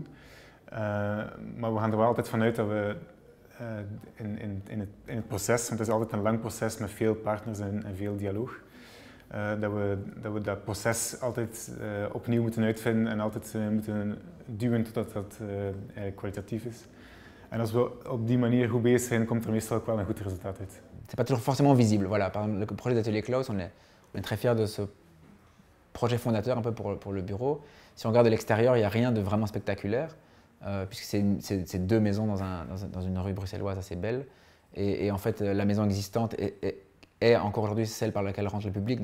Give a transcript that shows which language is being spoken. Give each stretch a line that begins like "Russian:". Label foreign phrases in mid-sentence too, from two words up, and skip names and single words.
Dutch: Maar we gaan er wel altijd vanuit dat we in het proces, want het is altijd een lang proces met veel partners en veel dialoog, dat we dat proces altijd opnieuw moeten uitvinden en altijd moeten duwen totdat dat eigenlijk kwalitatief is. En als we op die manier goed bezig zijn, komt er meestal ook wel een goed resultaat uit.
French: C'est pas toujours forcément visible. Voilà, par exemple, le projet d'Atelier Klaus, on est très fiers de ce projet fondateur un peu pour le bureau. Si on regarde de l'extérieur, il n'y a rien de vraiment spectaculaire, puisque c'est deux maisons dans une rue bruxelloise assez belle. Et en fait, la maison existante est encore aujourd'hui celle par laquelle rentre le public.